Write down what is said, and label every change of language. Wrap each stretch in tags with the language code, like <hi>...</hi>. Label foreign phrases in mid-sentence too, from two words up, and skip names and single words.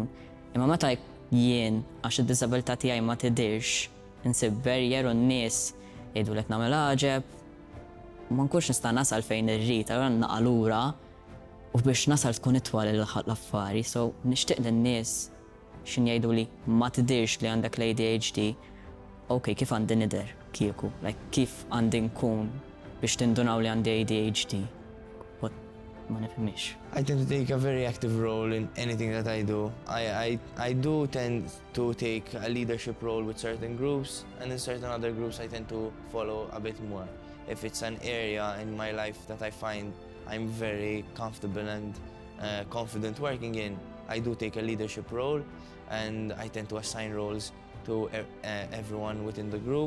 <mt>Imma meta jien għax id-diżabilità tiegħi ma tidhirx insib barrier u n-nies jgħidu li qed nagħmel ħaġeb, ma nkunx nista' nasal fejn irrid, allura naqa' lura u biex nasal tkun itwal l-affari. So nixtieq lin-nies x'in jgħidu li ma tidhirx li għandek l-ADHD, okay, kif għandi nidher kieku, like kif għandi nkun biex tindunaw li għandi ADHD. Ma nifhimx.</mt> <en>I tend to take a very active role in anything that I do. I do tend to take a leadership role with certain groups, and in certain other groups I tend to follow a bit more. If it's an area in my life that I find I'm very comfortable and confident working in, I do take a leadership role, and I tend to assign roles to everyone within the group.</en>